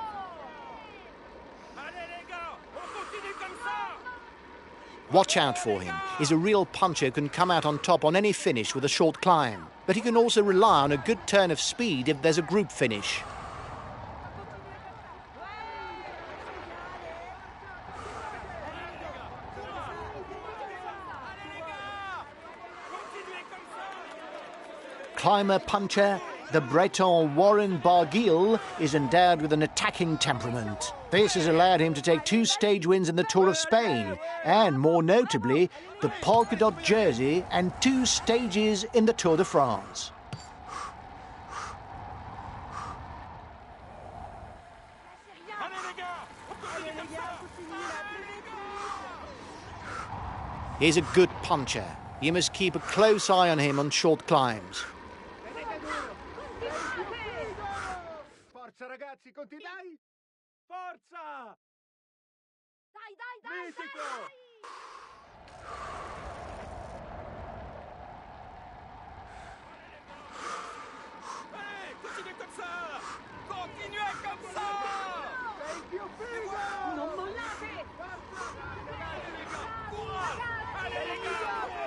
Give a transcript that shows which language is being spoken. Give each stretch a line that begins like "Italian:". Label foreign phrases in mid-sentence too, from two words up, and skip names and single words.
French: Allez les gars, on continue comme ça!
English: Watch out for him. He's a real puncher who can come out on top on any finish with a short climb. But he can also rely on a good turn of speed if there's a group finish. Climber puncher, the Breton Warren Barguil is endowed with an attacking temperament. This has allowed him to take 2 stage wins in the Tour of Spain, and more notably, the polka dot jersey and 2 stages in the Tour de France.
French: Allez les gars, on continue comme ça!
English: He's a good puncher. You must keep a close eye on him on short climbs.
Italian: Forza ragazzi, dai! Forza! Dai, dai, dai! Mitico!
French: Allez, continuez comme ça! Continuez comme ça!
Italian: Sei più figo! Non mollate!
French: Allez les gars, courage! Allez les gars!